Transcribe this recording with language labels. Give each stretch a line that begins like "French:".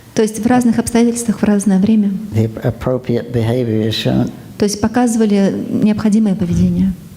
Russian: То есть в разных обстоятельствах, в разное время.
English: the appropriate behavior is shown.
Russian: То есть показывали необходимое поведение.